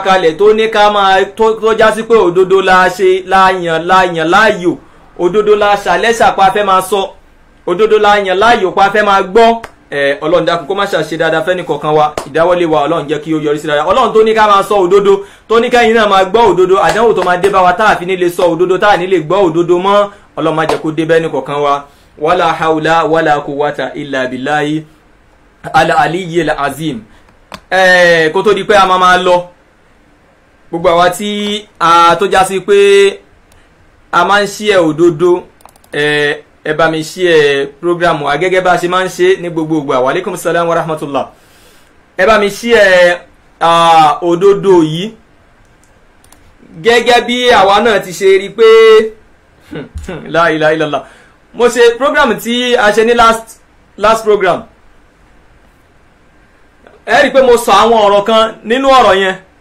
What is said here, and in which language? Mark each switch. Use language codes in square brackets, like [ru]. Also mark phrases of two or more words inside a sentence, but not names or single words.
[yo] kalẹ̀ tó ní ká máa tó já sí pé òdodo la ṣe láyàn láàyò òdodo la ṣàlẹ́ṣà pa fẹ́ máa sọ òdodo la yàn láàyò pa fẹ́ máa gbọ́ Ọlọ́run dákun kó má ṣe dáadáa fẹ́ni kọ̀ọ̀kan wa ìdáwọ́lé wa Ọlọ́run jẹ́ kí ó yọrí sí dáadáa Ọlọ́run tó ní ká máa sọ òdodo tó ní kẹ́yìn náà máa gbọ́ òdodo àdánwò tó máa dé bá wa tá a fi ní lè sọ òdodo tá a ní lè gbọ́ òdodo mọ́ Ọlọ́run má jẹ́ kó dé bẹ́ni kọ̀ọ̀kan wa [ar] ولا حول ولا قوة إلا بالله العلي العظيم. [yo] Kó tó di pé a máa lọ gbogbo àwa tí a tó já sí pé a máa ń share òdodo ẹ bá mi share program wa gẹ́gẹ́ bá ṣe máa ń ṣe ní gbogbo ìgbà wa [ar] عليكم السلام ورحمة الله [yo] ẹ bá mi share òdodo yìí gẹ́gẹ́ bí àwa náà ti ṣe rí pé [ar] لا إله إلا الله [yo] mo ṣe program tí a ṣe ní [en] last program [yo] ẹ rí pé mo sọ àwọn ọ̀rọ̀ kan nínú ọ̀rọ̀ yẹn